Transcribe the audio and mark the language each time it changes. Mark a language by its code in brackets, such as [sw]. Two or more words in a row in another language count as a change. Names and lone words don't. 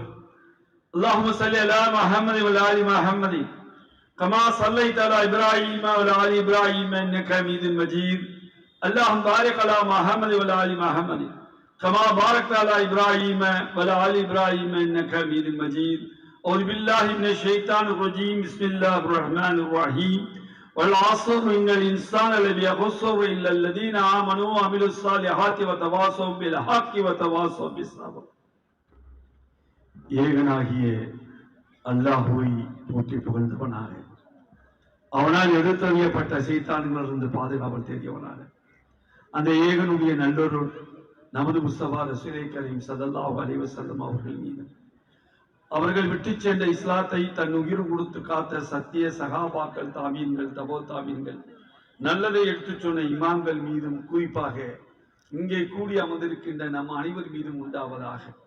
[ar] اللهم صل على محمد وآل محمد كما صليت على إبراهيم وآل إبراهيم إنك حميد مجيد. اللهم بارك على محمد وآل محمد كما باركت على إبراهيم وآل إبراهيم إنك حميد مجيد. أعوذ بالله من الشيطان الرجيم. بسم الله الرحمن الرحيم. والعصر إن الإنسان لفي خسر إلا الذين آمنوا وعملوا الصالحات وتواصوا بالحق وتواصوا بالصبر. [ta] ஏகனாகிய அல்லாஹ்வை போற்றி புகழ்ந்தவனாக, அவனால் எடுத்தறியப்பட்ட சைத்தான்களிலிருந்து பாதுகாவல் தேடியவனாக, அந்த ஏகனுடைய நல்லொரு நமது முஸ்தபா ரசூலை கரீம் [ar] صلى الله عليه وسلم [ta] அவர்கள் மீது, அவர்கள் விட்டு சென்ற இஸ்லாத்தை தன் உயிர் கொடுத்து காத்த சத்திய சகாபாக்கள், தாமீன்கள், தபோ தாமீன்கள், நல்லதை எடுத்துச் சொன்ன இமாம்கள் மீதும், குறிப்பாக இங்கே கூடி அமர்ந்திருக்கின்ற நம் அனைவர் மீதும் உண்டாவதாக.